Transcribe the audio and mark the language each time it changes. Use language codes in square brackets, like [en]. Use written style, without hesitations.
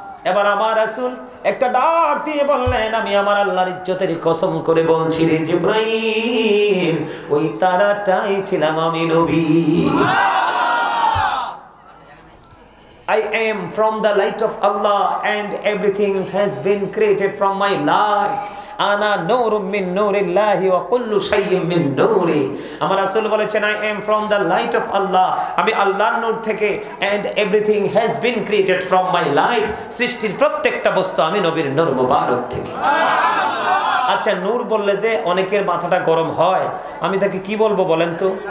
[bn] এবার আমার রাসূল একটা ডাক দিয়ে বললেন, আমি আমার আল্লাহর ইজ্জতের কসম করে বলছি রে জিবরাইল, ওই তারাটাই ছিলাম আমি নবী। [en] I am from the light of Allah and everything has been created from my light. [ar] Ana nurun min nurillahi wa kullu shay'in min nuri। [bn] আমার রাসূল বলেছেন [en] I am from the light of Allah, [bn] আমি আল্লাহর নূর থেকে, [en] and everything has been created from my light, [bn] সৃষ্টির প্রত্যেকটা বস্তু আমি নবীর নূর মোবারক থেকে। আচ্ছা নূর বললে যে অনেকের মাথাটা গরম হয়, আমি তাকে কি বলবো বলেন তো?